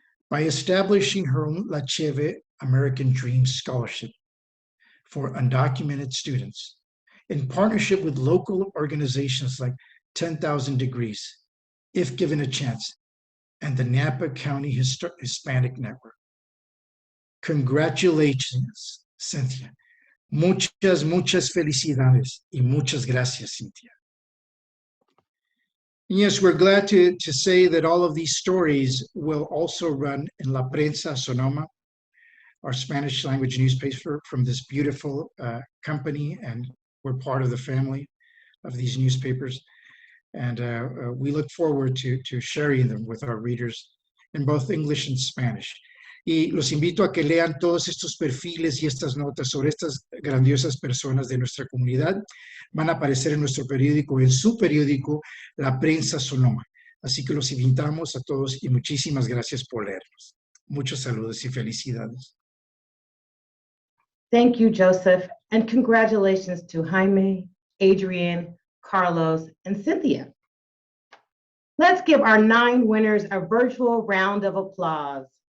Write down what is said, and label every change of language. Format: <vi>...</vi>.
<en>By establishing her own La Cheve American Dream Scholarship for undocumented students, in partnership with local organizations like 10,000 Degrees, If Given a Chance, and the Napa County Hispanic Network. Congratulations, Cynthia.</en> <es>Muchas felicidades y muchas gracias, Cynthia.</es> <en>Yes, we're glad to say that all of these stories will also run in La Prensa Sonoma, our Spanish language newspaper from this beautiful company, and we're part of the family of these newspapers. And we look forward to sharing them with our readers in both English and Spanish.</en> <es>Y los invito a que lean todos estos perfiles y estas notas sobre estas grandiosas personas de nuestra comunidad. Van a aparecer en nuestro periódico, en su periódico, La Prensa Sonoma. Así que los invitamos a todos y muchísimas gracias por leernos. Muchos saludos y felicidades.</es> <en>Thank you, Joseph, and congratulations to Jaime, Adrian, Carlos, and Cynthia. Let's give our 9 winners a virtual round of applause.</en>